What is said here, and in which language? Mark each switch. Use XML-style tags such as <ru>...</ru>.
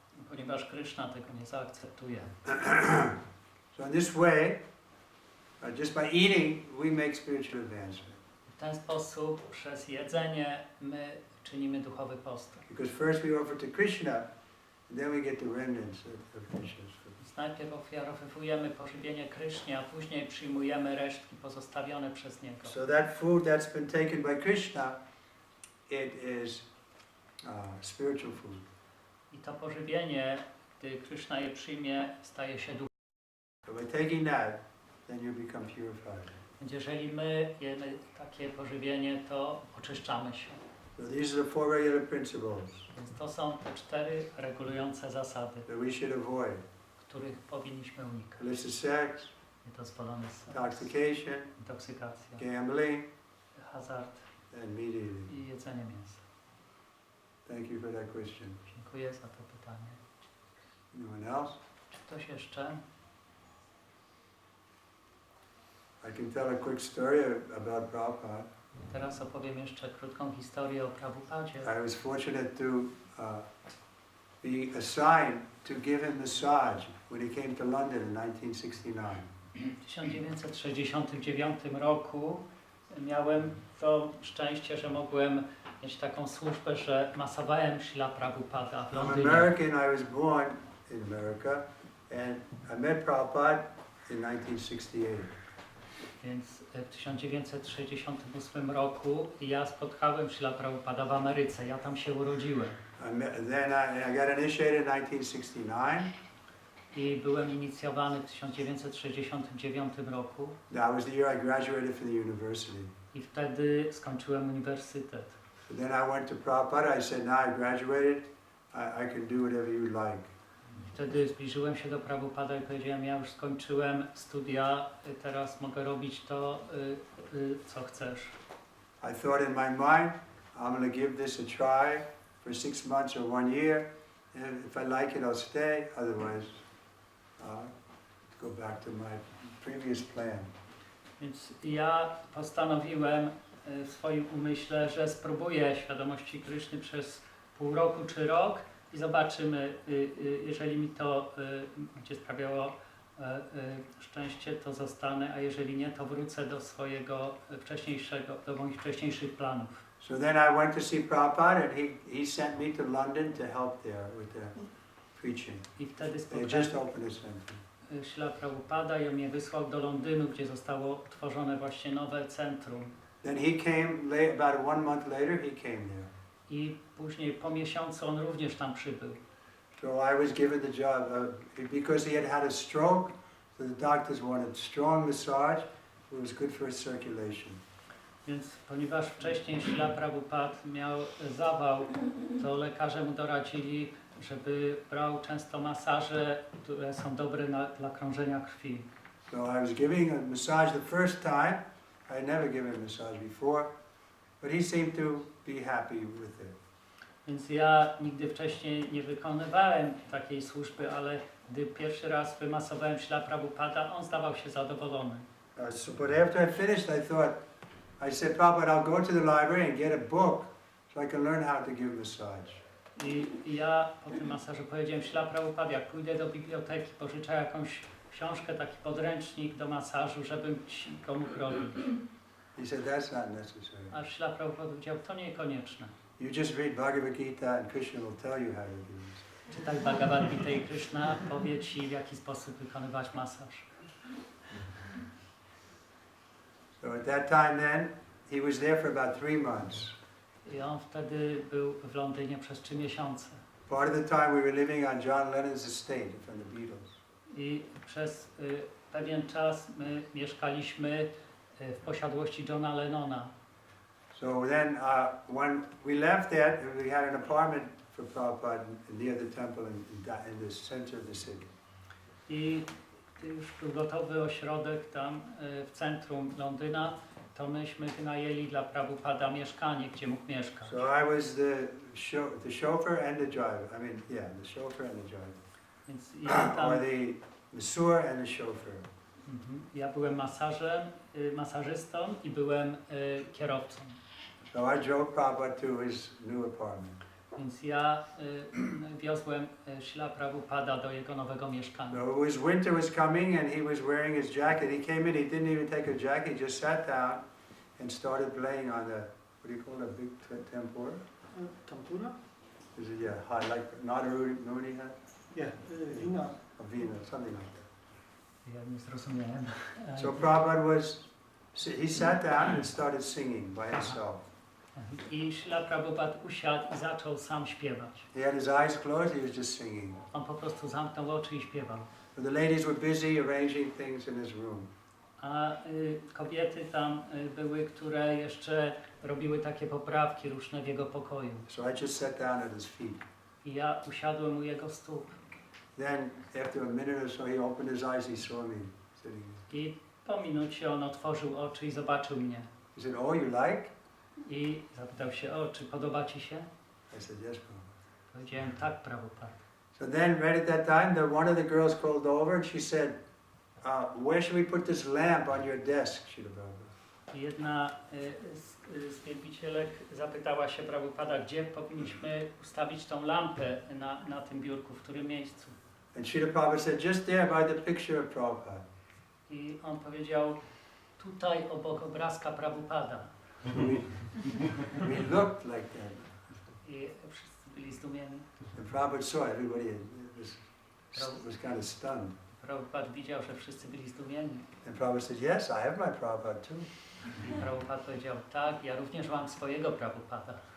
<pl>Ponieważ Kryszna tego nie zaakceptuje.</pl> <en>So in this way, just by eating, we make spiritual advancement.</en> <pl>W ten sposób, przez jedzenie, my czynimy duchowy postęp.</pl> <en>Because first we offer to Krishna, and then we get the remnants of Krishna's food.</en> <pl>Więc najpierw ofiarowujemy pożywienie Krysznie, a później przyjmujemy resztki pozostawione przez Niego.</pl> <en>So that food that's been taken by Krishna, it is spiritual food.</en> <pl>I to pożywienie, gdy Kryszna je przyjmie, staje się duchowym.</pl> <en>So by taking that, then you become purified.</en> <pl>Więc jeżeli my jemy takie pożywienie, to oczyszczamy się.</pl> <en>So these are the 4 regular principles</en> <pl>Więc to są te 4 regulujące zasady,</pl> <en>that we should avoid.</en> <pl>których powinniśmy unikać.</pl> <en>Illicit sex,</en> <pl>Niedozwolony seks,</pl> <en>intoxication,</en> <pl>intoksykacja,</pl> <en>gambling,</en> <pl>hazard</pl> <en>and meat eating.</en> <pl>i jedzenie mięsa.</pl> <en>Thank you for that question.</en> <pl>Dziękuję za to pytanie.</pl> <en>Anyone else?</en> <pl>Czy ktoś jeszcze?</pl> <en>I can tell a quick story about Prabhupada.</en> <pl>Teraz opowiem jeszcze krótką historię o Prabhupadzie.</pl> <en>I was fortunate to be assigned to give him massage when he came to London in 1969.</en> <pl>W 1969 roku miałem to szczęście, że mogłem mieć taką służbę, że masowałem Śrila Prabhupada w</pl> <en>I'm</en> <pl>Londynie.</pl> <en>American, I was born in America, and I met Prabhupada in 1968.</en> <pl>Więc w 1968 roku ja spotkałem Śrila Prabhupada w Ameryce. Ja tam się urodziłem.</pl> <en>Then I got initiated in 1969.</en> <pl>I byłem inicjowany w 1969 roku.</pl> <en>That was the year I graduated from the university.</en> <pl>I wtedy skończyłem uniwersytet.</pl> <en>But then I went to Prabhupada, I said, now I graduated, I can do whatever you like.</en> <pl>Wtedy zbliżyłem się do Prabhupada i powiedziałem, ja już skończyłem studia, teraz mogę robić to, co chcesz.</pl> <en>I thought in my mind, I'm going to give this a try for 6 months or 1 year, and if I like it, I'll stay, otherwise, go back to my previous plan.</en> <pl>Więc ja postanowiłem w swoim umyśle, że spróbuję świadomości Kryszny przez pół roku czy rok i zobaczymy, jeżeli mi to będzie sprawiało szczęście, to zostanę, a jeżeli nie, to wrócę do swojego do moich wcześniejszych planów.</pl> <en>So then I went to see Prabhupada, and he sent me to London to help there with the preaching.</en> <pl>I wtedy</pl> <en>They just opened a center.</en> <pl>Śrila Prabhupada i on mnie wysłał do Londynu, gdzie zostało utworzone właśnie nowe centrum.</pl> <en>Then he came, about 1 month later, he came there.</en> <pl>I później po miesiącu on również tam przybył.</pl> <en>So I was given the job, because he had had a stroke, so the doctors wanted strong massage, it was good for his circulation.</en> <pl>Więc ponieważ wcześniej Śrila Prabhupada miał zawał, to lekarze mu doradzili, żeby brał często masaże, które są dobre dla krążenia krwi.</pl> <en>So I was giving a massage the first time. I had never given a massage before, but he seemed to be happy with it.</en> <pl>Więc ja nigdy wcześniej nie wykonywałem takiej służby, ale gdy pierwszy raz wymasowałem Śrila Prabhupada, on zdawał się zadowolony.</pl> <en>But after I finished, I said, Prabhupada, I'll go to the library and get a book so I can learn how to give massage.</en> <pl>I ja po tym masażu powiedziałem, Śrila Prabhupada, jak pójdę do biblioteki, pożyczę jakąś książkę, taki podręcznik do masażu, żebym ci go mógł robić.</pl> <en>He said, that's not necessary.</en> <pl>A Śrila Prabhupada powiedział, to niekonieczne.</pl> <en>You just read Bhagavad Gita and Krishna will tell you how to do this.</en> <pl>Czytaj Bhagavad Gita i Kryszna powie ci, w jaki sposób wykonywać masaż.</pl> <en>So at that time then, he was there for about 3 months.</en> <pl>I on wtedy był w Londynie przez 3 miesiące.</pl> <en>Part of the time we were living on John Lennon's estate from the Beatles.</en> <pl>I przez pewien czas my mieszkaliśmy w posiadłości Johna Lennona.</pl> <en>So then when we left that, we had an apartment for Prabhupada near the temple in the center of the city.</en> <pl>I gdy już był gotowy ośrodek tam w centrum Londyna, to myśmy wynajęli dla Prabhupada mieszkanie, gdzie mógł mieszkać.</pl> <en>So I was the chauffeur and the driver. The chauffeur and the driver.</en> <pl>Więc ja tam,</pl> <en>Or the masseur and the chauffeur.</en> <pl>ja byłem masażystą i byłem kierowcą.</pl> <en>So I drove Prabhupada to his new apartment.</en> <pl>Więc ja wiozłem Śrila Prabhupada do jego nowego mieszkania.</pl> <en>So winter was coming and he was wearing his jacket. He came in, he didn't even take a jacket, he just sat down and started playing on the, what do you call it, a big tempura? Tempura? Is it, yeah, high, like, not a Rudy hat? Yeah, vina. A vina, something like that.</en> <pl>Ja nie zrozumiałem.</pl> <en>So Prabhupada he sat down and started singing by himself.</en> <pl>I Śrila Prabhupada usiadł i zaczął sam śpiewać.</pl> <en>He had his eyes closed, he was just singing.</en> <pl>On po prostu zamknął oczy i śpiewał.</pl> <en>But the ladies were busy arranging things in his room.</en> <pl>A kobiety tam były, które jeszcze robiły takie poprawki różne w jego pokoju.</pl> <en>So I just sat down at his feet.</en> <pl>I ja usiadłem u jego stóp.</pl> <en>Then, after a minute or so, he opened his eyes, he saw me sitting there.</en> <pl>I po minucie on otworzył oczy i zobaczył mnie.</pl> <en>He said, "Oh, you like?"</en> <pl>I zapytał się, o, czy podoba ci się?</pl> <en>I said, "Yes, Prabhupada."</en> <pl>Powiedziałem, tak, Prabhupada.</pl> <en>So then, right at that time, one of the girls called over and she said, "Where should we put this lamp on your desk, Srila Prabhupada?"</en> <pl>Jedna z wielbicielek zapytała się Prabhupada, gdzie powinniśmy ustawić tą lampę na tym biurku, w którym miejscu.</pl> <en>And Srila Prabhupada said, "Just there by the picture of Prabhupada."</en> <pl>I on powiedział, tutaj obok obrazka Prabhupada.</pl> <en>We looked like that.</en> <pl>I wszyscy byli zdumieni.</pl> <en>And Prabhupada saw everybody was kind of stunned.</en> <pl>Prabhupada widział, że wszyscy byli zdumieni.</pl> <en>And Prabhupada said, "Yes, I have my Prabhupada too."</en> <pl>I Prabhupada powiedział, tak, ja również mam swojego Prabhupada.</pl>